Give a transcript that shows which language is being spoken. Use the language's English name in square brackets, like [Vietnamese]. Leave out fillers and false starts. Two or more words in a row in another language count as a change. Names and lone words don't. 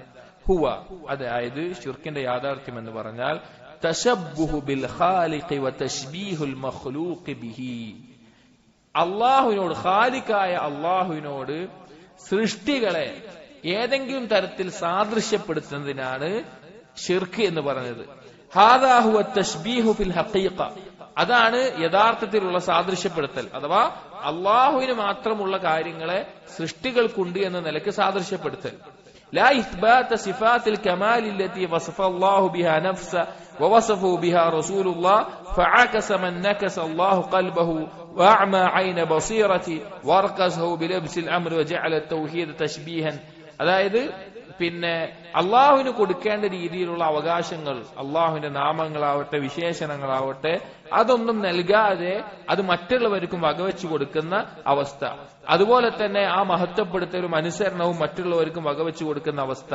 [Malayalam] ഹുവ, അതായത് ശിർക്കിന്റെ യാഥാർത്ഥ്യം എന്ന് പറഞ്ഞാൽ [Arabic] تشبه بالخالق وتشبيه المخلوق به, [Malayalam] അല്ലാഹുവിനോട്, ഖാലിഖായ അല്ലാഹുവിനോട് സൃഷ്ടികളെ ഏതെങ്കിലും തരത്തിൽ സാദൃശ്യപ്പെടുത്തുന്നതിനാണ് ശിർക്ക് എന്ന് പറഞ്ഞത്. [Arabic] هذا هو تشبيه في الحقيقة, [Malayalam] അതാണ് യഥാർത്ഥത്തിലുള്ള സാദൃശ്യപ്പെടുത്തൽ, അഥവാ അള്ളാഹുവിന് മാത്രമുള്ള കാര്യങ്ങളെ സൃഷ്ടികൾക്കുണ്ട് എന്ന നിലയ്ക്ക് സാദൃശ്യപ്പെടുത്തൽ. [Arabic] لا إثبات صفات الكمال التي وصف الله بها نفسه ووصفه بها رسول الله فعكس من نكس الله قلبه وأعمى عين بصيرته واركزه بلبس الأمر وجعل التوحيد تشبيها. [Malayalam] അതായത് പിന്നെ അള്ളാഹുവിന് കൊടുക്കേണ്ട രീതിയിലുള്ള അവകാശങ്ങൾ, അള്ളാഹുവിന്റെ നാമങ്ങളാവട്ടെ വിശേഷണങ്ങളാവട്ടെ, അതൊന്നും നൽകാതെ അത് മറ്റുള്ളവർക്കും വകവെച്ചു കൊടുക്കുന്ന അവസ്ഥ. അതുപോലെ തന്നെ ആ മഹത്വപ്പെടുത്തലും അനുസരണവും മറ്റുള്ളവർക്കും വകവെച്ചു കൊടുക്കുന്ന അവസ്ഥ.